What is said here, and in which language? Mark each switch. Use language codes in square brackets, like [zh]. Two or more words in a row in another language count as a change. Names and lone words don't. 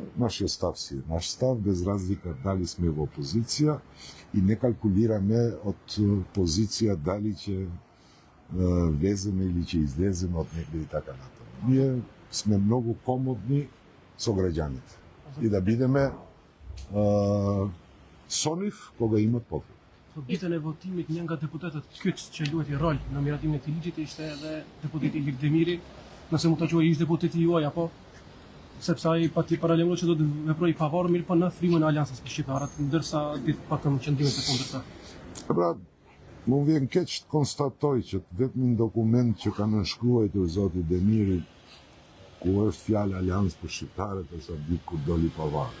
[mk] Нашиот став си е наш став, без разлика дали сме во опозиција и не калкулираме од позиција дали ќе влеземе или ќе излеземе од некој и така натаму. Ние сме многу комодни со граѓаните и да бидеме со нив кога имат потреба. Питане во [sq] тимит një nga deputetët kyç që luajti rol në miratimin e këtij ligjit ishte edhe deputeti Ilir Demiri, nëse mund ta quaj ish deputeti juaj apo sepse ai paralajmëroi që do të veprojë pavarur mirë po në frymën e Aleancës për shqiptarët, ndërsa ditë patëm qëndrimet e kundërta. Pra, më vjen keq të konstatoj që vetëm një dokument që ka nënshkruar zoti Demiri, ku është fjalë Aleancë për shqiptarët, ose ditë kur doli pavarur.